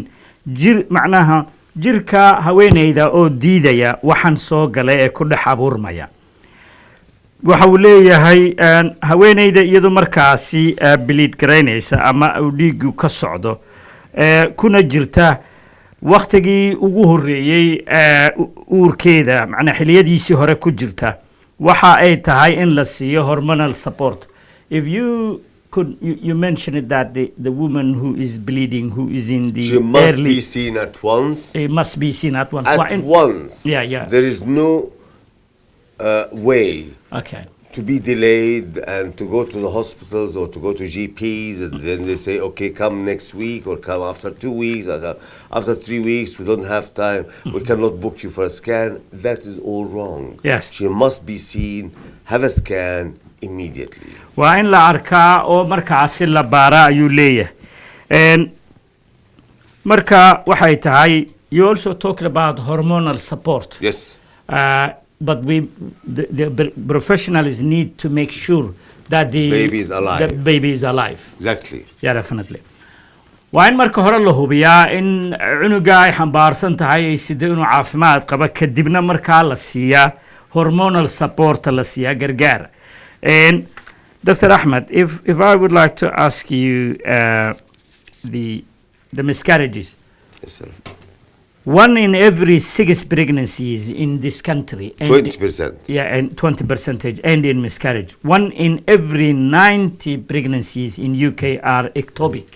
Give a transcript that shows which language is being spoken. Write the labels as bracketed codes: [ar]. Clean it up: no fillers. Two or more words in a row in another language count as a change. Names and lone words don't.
[so] macnaha jirka haweeneyda oo diidaya waxan soo galay ee ku dhex abuurmaya waxa uu leeyahay haweeneyda iyadu markaasi bleed gareynaysa ama uu dhiigu ka socdo kuna jirta waqtigii ugu horeeyay uurkeeda macna xiliyadiisii hore ku jirta waxa ay tahay in la siiyo [en] hormonal support. If you could you mentioned that the woman who is bleeding, who is in the she must be seen at once. It must be seen at once. At once. Yeah. There is no way. Okay. To be delayed and to go to the hospitals or to go to GPs and then they say, okay, come next week or come after 2 weeks, after 3 weeks, we don't have time, we cannot book you for a scan. That is all wrong. Yes. She must be seen, have a scan immediately. [so] Waa in la arkaa oo markaasi la baara ayuu leeyahay. Marka waxay tahay, [en] you also talked about hormonal support. Yes. But the professionals need to make sure that the baby is alive. The baby is alive. Exactly. Yeah, definitely. [so] Waa in marka hore la hubiyaa in cunuga ay xambaarsan tahay ay sidoo inuu caafimaad qaba kadibna marka la siiyaa [en] hormonal support [so] la siiyaa gargaar. [en] And Dr. Ahmed, if I would like to ask you the miscarriages. Yes, sir. 1 in every 6 pregnancies in this country. 20%. Yeah, and 20% end in miscarriage. 1 in every 90 pregnancies in UK are ectopic.